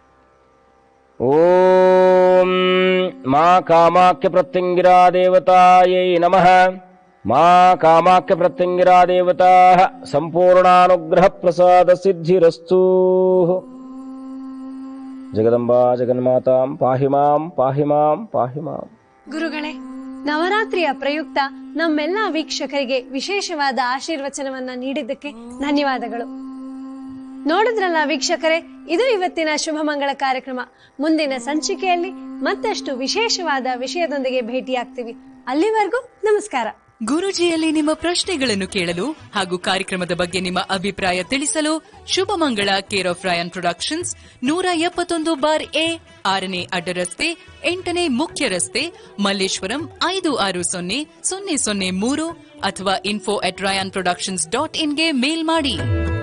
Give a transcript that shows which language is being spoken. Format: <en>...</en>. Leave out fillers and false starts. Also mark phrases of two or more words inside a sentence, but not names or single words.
<sa>ಓಂ ಮಾ ಕಾಮಾಖ್ಯ ಪ್ರತ್ಯಂಗಿರಾ ದೇವತಾಯೈ ನಮಃ. ಮಾ ಕಾಮಾಖ್ಯ ಪ್ರತ್ಯಂಗಿರಾ ದೇವತಾ ಸಂಪೂರ್ಣಾನುಗ್ರಹ ಪ್ರಸಾದ ಸಿದ್ಧಿರಸ್ತು. ಜಗದಂಬಾ ಜಗನ್ಮಾತಾಂ ಪಾಹಿ ಮಾಂ ಪಾಹಿ ಮಾಂ ಪಾಹಿ ಮಾಂ.</sa> <kn>ಗುರುಗಳೇ, ನವರಾತ್ರಿಯ ಪ್ರಯುಕ್ತ ನಮ್ಮೆಲ್ಲ ವೀಕ್ಷಕರಿಗೆ ವಿಶೇಷವಾದ ಆಶೀರ್ವಚನವನ್ನ ನೀಡಿದ್ದಕ್ಕೆ ಧನ್ಯವಾದಗಳು. ನೋಡಿದ್ರಲ್ಲ ವೀಕ್ಷಕರೇ, ಇದು ಇವತ್ತಿನ ಶುಭ ಮಂಗಳ ಕಾರ್ಯಕ್ರಮ. ಮುಂದಿನ ಸಂಚಿಕೆಯಲ್ಲಿ ಮತ್ತಷ್ಟು ವಿಶೇಷವಾದ ವಿಷಯದೊಂದಿಗೆ ಭೇಟಿಯಾಗ್ತೀವಿ. ಅಲ್ಲಿವರೆಗೂ ನಮಸ್ಕಾರ. ಗುರೂಜಿಯಲ್ಲಿ ನಿಮ್ಮ ಪ್ರಶ್ನೆಗಳನ್ನು ಕೇಳಲು ಹಾಗೂ ಕಾರ್ಯಕ್ರಮದ ಬಗ್ಗೆ ನಿಮ್ಮ ಅಭಿಪ್ರಾಯ ತಿಳಿಸಲು ಶುಭಮಂಗಳ</kn> <en>care of</en> <kn>ರಾಯನ್ ಪ್ರೊಡಕ್ಷನ್ಸ್ 171/A 6ನೇ ಅಡ್ಡ ರಸ್ತೆ 8ನೇ ಮುಖ್ಯ ರಸ್ತೆ ಮಲ್ಲೇಶ್ವರಂ 560003 ಅಥವಾ info@rayanproductions.in ಗೆ ಮೇಲ್ ಮಾಡಿ.</kn>